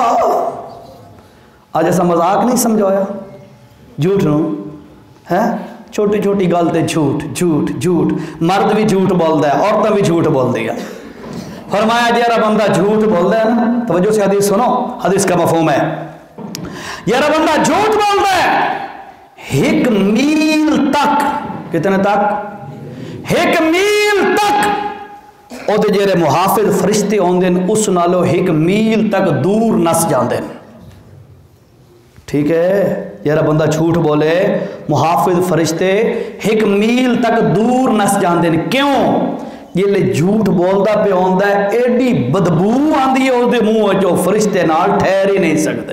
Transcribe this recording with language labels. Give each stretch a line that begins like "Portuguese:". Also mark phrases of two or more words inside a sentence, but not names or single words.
Punjabi: آج ایسا مذاق نہیں سمجھایا جھوٹ نو ہے، چھوٹی چھوٹی گل تے جھوٹ جھوٹ جھوٹ، مرد بھی جھوٹ بولدا ہے، عورتیں بھی جھوٹ بولدی ہے۔ فرمایا جیڑا بندہ جھوٹ بولدا ہے نا،
Urdu: توجہ سے حدیث سنو، حدیث کا مفہوم ہے،
Punjabi: جیڑا بندہ جھوٹ بولدا ہے 1 میل تک، کتنے تک؟ 1 میل تک او دے جیڑے محافظ فرشتے ہوندے نے اس نالوں 1 میل تک دور نس جاندے ہیں۔ ٹھیک ہے، جیڑا بندہ جھوٹ بولے محافظ فرشتے 1 میل تک دور نس جاندے ہیں۔ کیوں؟ جیلے جھوٹ بولدا پہ ہوندا ہے ایڈی بدبو آندی ہے اس دے منہ جو فرشتے نال ٹھہر ہی نہیں سکتے۔